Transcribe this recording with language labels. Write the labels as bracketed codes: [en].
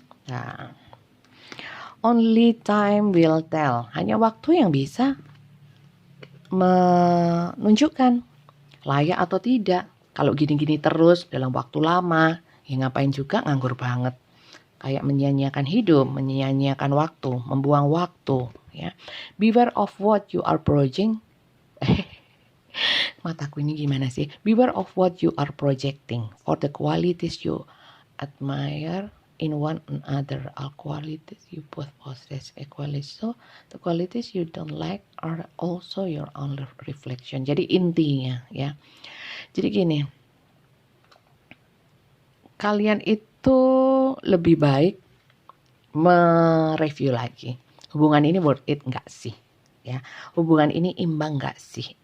[en] Nah, only time will tell. [id] Hanya waktu yang bisa menunjukkan layak atau tidak. Kalau gini-gini terus dalam waktu lama, ya ngapain juga, nganggur banget. Kayak menyia-nyiakan hidup, menyia-nyiakan waktu, membuang waktu. [en] Ya, beware of what you are projecting. [id] Mataku ini gimana sih? [en] Beware of what you are projecting. For the qualities you admire in one another, all qualities you both possess equally. So the qualities you don't like are also your own reflection. [id] Jadi intinya ya. Jadi gini, kalian itu lebih baik mereview lagi. Hubungan ini [en] worth it [id] nggak sih? Ya, hubungan ini imbang nggak sih?